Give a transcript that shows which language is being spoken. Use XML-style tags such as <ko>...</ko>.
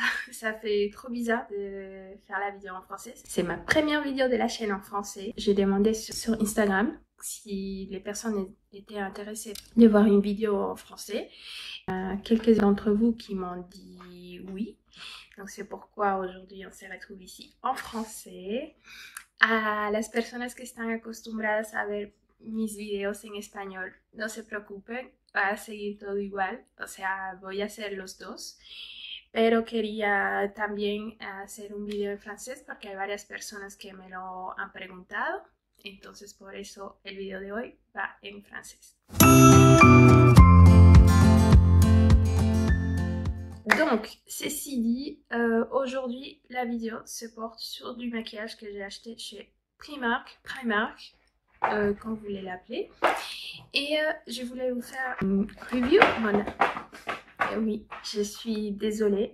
<fr>Ça fait trop bizarre de faire la vidéo en français. C'est ma première vidéo de la chaîne en français. J'ai demandé sur Instagram si les personnes étaient intéressées de voir une vidéo en français. Quelques d'entre vous qui m'ont dit oui. Donc c'est pourquoi aujourd'hui on se retrouve ici en français.</fr> <es>A las personas que están acostumbradas a ver mis videos en español, no se preocupen, va a seguir todo igual, o sea, voy a hacer los dos, pero quería también hacer un video en francés porque hay varias personas que me lo han preguntado, entonces por eso el video de hoy va en francés.</es> <fr>Donc, ceci dit, aujourd'hui, la vidéo se porte sur du maquillage que j'ai acheté chez Primark, quand vous voulez l'appeler. Et je voulais vous faire une review. Voilà. Et oui, je suis désolée.</fr>